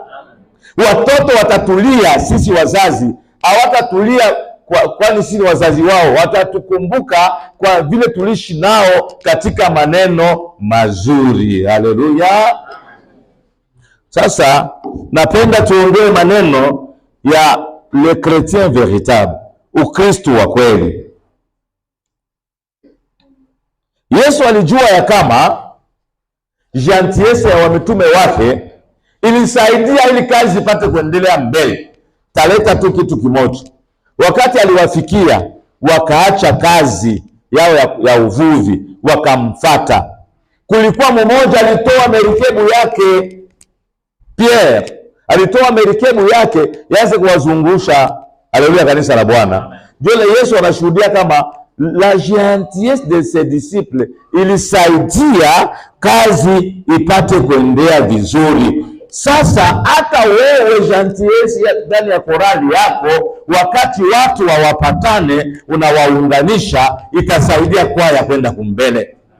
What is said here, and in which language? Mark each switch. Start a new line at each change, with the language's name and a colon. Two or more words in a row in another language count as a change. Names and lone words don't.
Swahili: Watoto watatulia, sisi wazazi hawatatulia kwani sisi wazazi wao, watatukumbuka kwa vile tulishi nao katika maneno mazuri. Haleluya. Sasa napenda tuongee maneno ya
French: le chrétien véritable,
Swahili: Ukristo wa kweli. Yesu alijua ya kama gentillesse ya wamitume wake ilisaidia ili kazi ipate kuendelea mbele. Taleta tu kitu kimoja. Wakati aliwafikia, wakaacha kazi yao ya uvuvi, wakamfata. Kulikuwa mmoja alitoa merikebu yake, Pierre alitoa merikebu yake yaanze kuwazungusha Haleluya, kanisa la Bwana. Ndio Yesu anashuhudia kama
French: la gentillesse de ses disciples
Swahili: ilisaidia kazi ipate kuendea vizuri. Sasa hata wewe gentillesse ndani ya korali yako, wakati watu wawapatane, unawaunganisha, itasaidia kwaya kwenda kumbele.